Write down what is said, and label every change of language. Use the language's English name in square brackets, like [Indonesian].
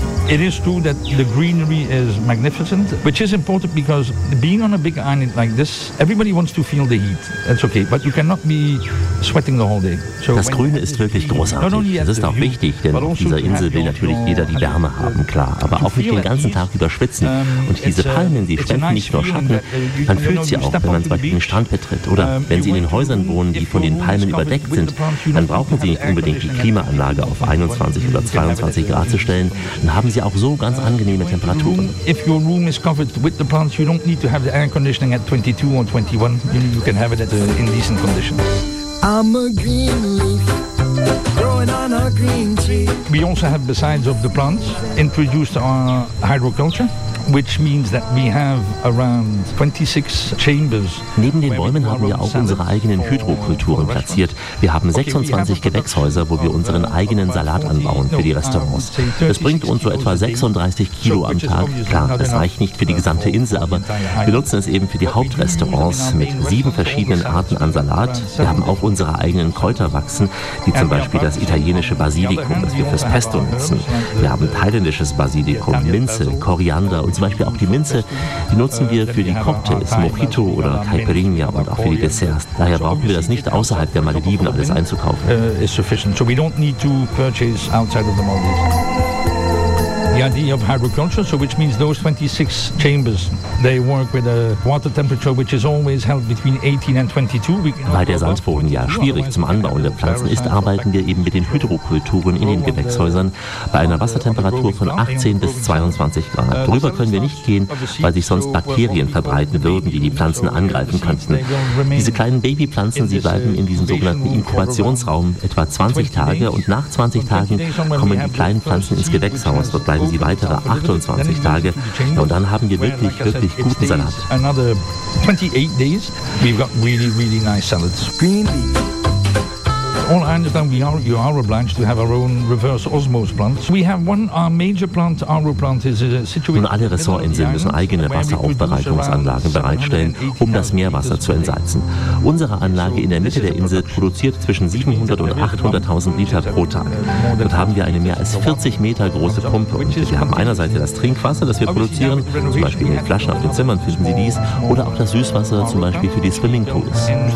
[English] It is true that the greenery is magnificent, which is important because being on a big island like this, everybody wants to feel the heat. That's okay, but you cannot be sweating the whole day. [German] So das Grüne ist wirklich großartig. Das ist auch wichtig, denn auf dieser Insel will natürlich jeder die Wärme haben, klar. Aber auch nicht den ganzen Tag über schwitzen. Und diese Palmen, die spenden nicht nur Schatten. Man fühlt sie auch, wenn man zum Beispiel den Strand betritt. Oder wenn sie in den Häusern wohnen, die von den Palmen überdeckt sind, dann brauchen sie nicht unbedingt die Klimaanlage auf 21 oder 22 Grad zu stellen. Dann haben sie ja auch so ganz angenehme Temperaturen. [English] If your room is covered with the plants, you don't need to have the air conditioning at 22 or 21. You can have it at in decent conditions. I'm a green leaf growing on a green tree. We also have, besides of the plants, introduced our hydroculture, which means that we have around 26 chambers. [German] Neben den Bäumen haben wir auch unsere eigenen Hydrokulturen platziert. Wir haben 26 Gewächshäuser, wo wir unseren eigenen Salat anbauen für die Restaurants. Es bringt uns so etwa 36 Kilo am Tag. Klar, es reicht nicht für die gesamte Insel, aber wir nutzen es eben für die Hauptrestaurants mit 7 verschiedenen Arten an Salat. Wir haben auch unsere eigenen Kräuter wachsen, wie zum Beispiel das italienische Basilikum, das wir fürs Pesto nutzen. Wir haben thailändisches Basilikum, Minze, Koriander, und zum Beispiel auch die Minze, die nutzen wir für die Cocktails, Mojito oder Caipirinha und auch für die Desserts. Daher brauchen wir das nicht außerhalb der Malediven alles einzukaufen. [English] Is sufficient. So we don't need to purchase outside of the Maldives. The idea of hydroculture, so which means those 26 chambers, they work with a water temperature which is always held between 18 and 22. [German] Weil der Sandboden ja schwierig zum Anbauen der Pflanzen ist, arbeiten wir eben mit den Hydrokulturen in den Gewächshäusern bei einer Wassertemperatur von 18 bis 22 Grad. Darüber können wir nicht gehen, weil sich sonst Bakterien verbreiten würden, die Pflanzen angreifen könnten. Diese kleinen Babypflanzen, sie bleiben in diesem sogenannten Inkubationsraum etwa 20 Tage und nach 20 Tagen kommen die kleinen Pflanzen ins Gewächshaus. Dort bleiben sie weitere 28 Tage. Ja, und dann haben wir wirklich, wirklich guten Salat. [English] Another 28 days, we've got really, really nice salads. All I understand, you are obliged to have our own reverse osmose plants. We have one, our major plant, our plant is situated. [German] Nun, alle Ressortinseln müssen eigene Wasseraufbereitungsanlagen bereitstellen, um das Meerwasser zu entsalzen. Unsere Anlage in der Mitte der Insel produziert zwischen 700 und 800.000 Liter pro Tag. Dort haben wir eine mehr als 40 Meter große Pumpe. Und wir haben einerseits das Trinkwasser, das wir produzieren, zum Beispiel in den Flaschen auf den Zimmern finden Sie dies, oder auch das Süßwasser, zum Beispiel für die Swimmingpools.